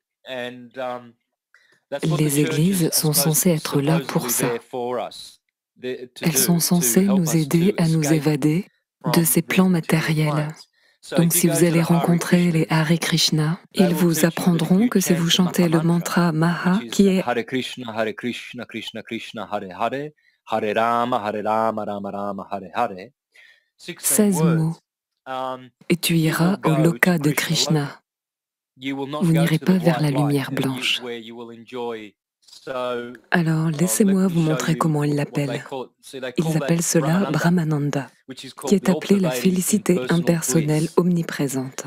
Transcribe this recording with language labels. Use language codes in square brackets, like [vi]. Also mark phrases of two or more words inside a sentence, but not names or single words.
[fr] Les églises sont censées être là pour ça. Elles sont censées nous aider à nous évader de ces plans matériels. Donc si vous allez rencontrer les Hare Krishna, ils vous apprendront que si vous chantez le mantra Maha, qui est Hare Krishna, Krishna Krishna, Hare Hare, Hare Rama, Rama Rama, Hare Hare, 16 mots, et tu iras au loka de Krishna. Vous n'irez pas vers la lumière blanche. Alors, laissez-moi vous montrer comment ils l'appellent. Ils appellent cela Brahmananda, qui est appelée la félicité impersonnelle omniprésente.